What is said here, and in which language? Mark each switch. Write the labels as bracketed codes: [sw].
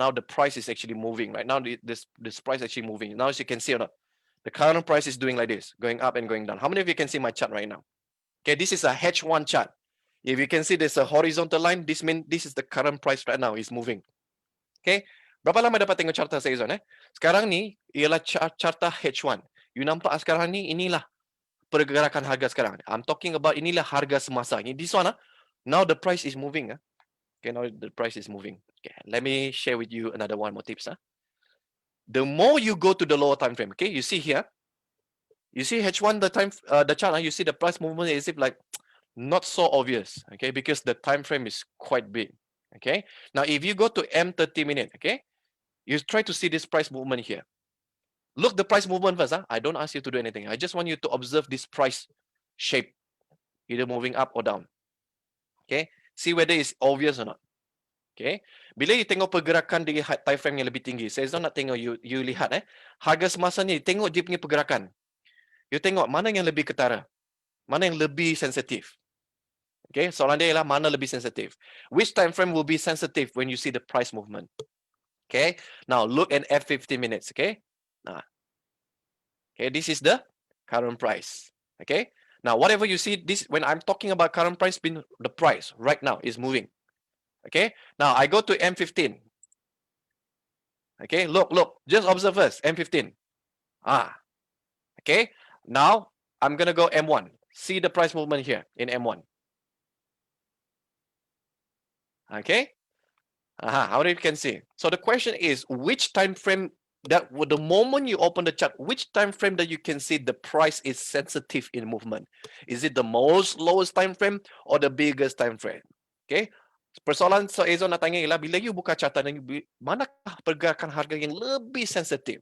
[en] Now the price is actually moving. Right now, this price is actually moving. Now, as you can see or not, the current price is doing like this, going up and going down. How many of you can see my chart right now? Okay, this is a H1 chart. If you can see there's a horizontal line, this means this is the current price right now is moving. [ms] Okay, berapa lama dapat tengok carta saya Ezone? Sekarang ni ialah carta H1. You nampak sekarang ni, inilah pergerakan harga sekarang. [en] I'm talking about [ms] inilah harga semasa. [en] This one, now the price is moving. Okay, now the price is moving. Okay, let me share with you another one more tips. The more you go to the lower time frame, okay, you see here, you see H1 the chart, you see the price movement is like not so obvious, okay, because the time frame is quite big. Okay, now if you go to M30 minute, okay, you try to see this price movement here. Look the price movement first. I don't ask you to do anything. I just want you to observe this price shape, either moving up or down. Okay, see whether it's obvious or not. [ms] Okay, bila you tengok pergerakan di time frame yang lebih tinggi, saya nak tengok you lihat harga semasa ni, tengok dia punya pergerakan. You tengok mana yang lebih ketara, mana yang lebih sensitif. Okay, soalan dia ialah mana lebih sensitif. [en] Which time frame will be sensitive when you see the price movement? Okay, now look at F50 minutes. Okay, nah. Okay, this is the current price. Okay, now whatever you see, this when I'm talking about current price, mean the price right now is moving. Okay, now I go to M15. Okay, look, just observe first, M15. Okay, now I'm gonna go M1. See the price movement here in M1. Okay, how do you can see? So the question is, which time frame that the moment you open the chart, which time frame that you can see the price is sensitive in movement? Is it the most lowest time frame or the biggest time frame? [ms] Okay, persoalan Ezone nak tanya ialah bila you buka carta, manakah pergerakan harga yang lebih sensitif?